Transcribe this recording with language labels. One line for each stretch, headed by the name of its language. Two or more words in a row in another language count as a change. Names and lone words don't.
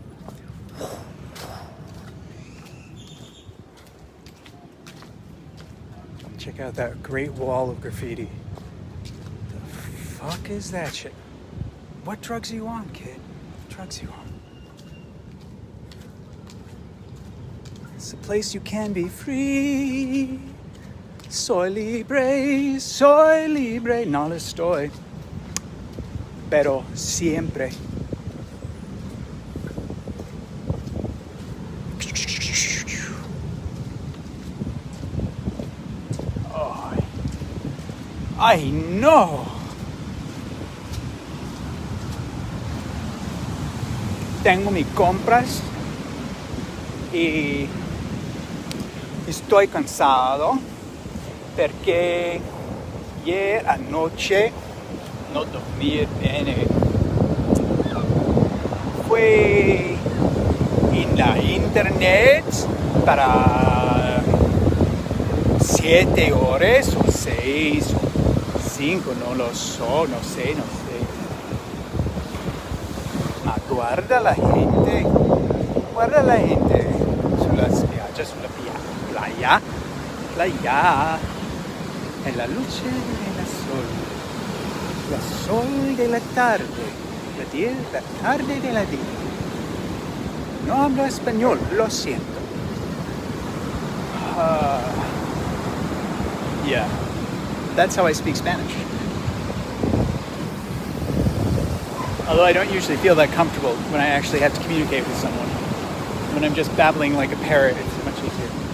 English: Check out that great wall of graffiti. The fuck is that shit? What drugs are you on, kid? What drugs are you on? It's a place you can be free.
Spanish: Soy libre, no lo estoy. Pero siempre. Ay, no. Tengo mis compras y estoy cansado
Italian: perché ieri
Spanish: anoche
Italian: non dormí bene.
Spanish: Fui in la internet para 7 horas o 6 o 5,
Italian: no lo so,
Spanish: no sé.
Italian: Ma guarda la gente sulla spiaggia, sulla playa, e la luce
Spanish: del sol de la tarde, la tarde de la día. No hablo español, lo siento.
English: Yeah, that's how I speak Spanish. Although I don't usually feel that comfortable when I actually have to communicate with someone. When I'm just babbling like a parrot, it's much easier.